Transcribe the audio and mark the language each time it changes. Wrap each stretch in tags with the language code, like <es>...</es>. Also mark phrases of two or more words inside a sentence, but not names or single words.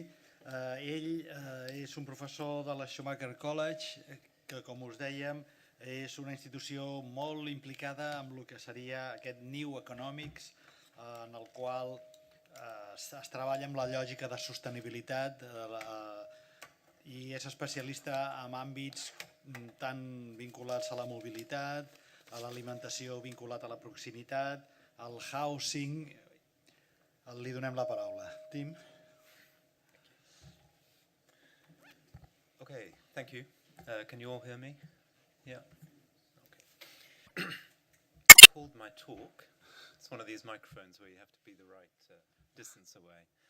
<ca>Ell és un professor de la Schumacher College, que, com us dèiem, és una institució molt implicada amb el que seria aquest New Economics, en el qual es treballa amb la lògica de sostenibilitat i és especialista en àmbits tant vinculats a la mobilitat, a l'alimentació vinculat a la proximitat, al housing. Li donem la paraula. Tim?</ca> <en>Okay, thank you. Can you all hear me? Yeah. Okay. Called my talk. It's one of these microphones where you have to be the right distance away.</en>